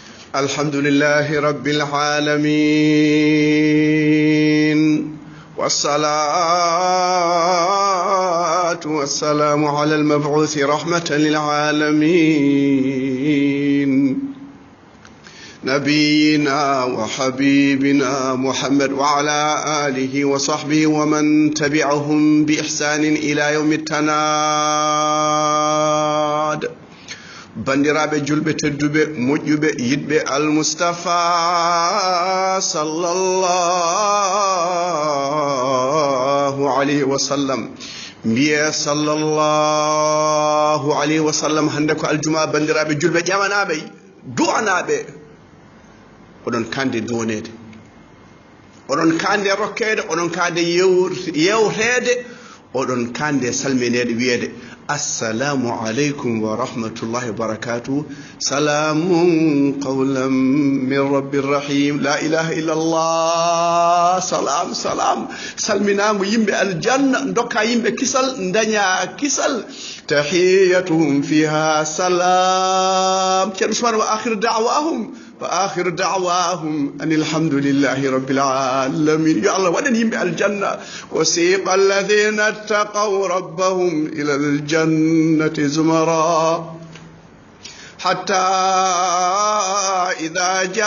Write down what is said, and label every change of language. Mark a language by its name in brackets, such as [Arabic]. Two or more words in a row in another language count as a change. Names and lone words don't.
[Arabic] الحمد لله رب العالمين، والصلاة والسلام على المبعوث رحمة للعالمين نبينا وحبيبنا محمد وعلى آله وصحبه ومن تبعهم بإحسان إلى يوم التناد. [Fula] bandiraɓe julɓe tedduɓe moƴƴuɓe yiɗɓe almustafa [Arabic] صلى الله عليه وسلم [Fula] mbiye [Arabic] صلى الله عليه وسلم [Fula] hande ko aljuma bandiraɓe julɓe ƴamanaɓe du'anaɓe oɗon kande duwonede, oɗon kande rokkede, oɗon kande yewtede, oɗon kande salminede wiyede [Arabic] السلام عليكم ورحمة الله وبركاته, سلام قولا من رب رحيم, لا إله إلا الله، سلام سلام, [Fula] salminago yimɓe aljanna, dokka yimɓe kisal, daña kisal, [Arabic] تحيتهم فيها سلام, [Fula] ceerno Ousmane [Arabic] وآخر دعواهم وآخر دعواهم أن الحمد لله رب العالمين. [Fula] يا الله ودن يمبي الجنة. [Arabic] وسيق الذين اتقوا ربهم إلى الجنة زمرا حتى إذا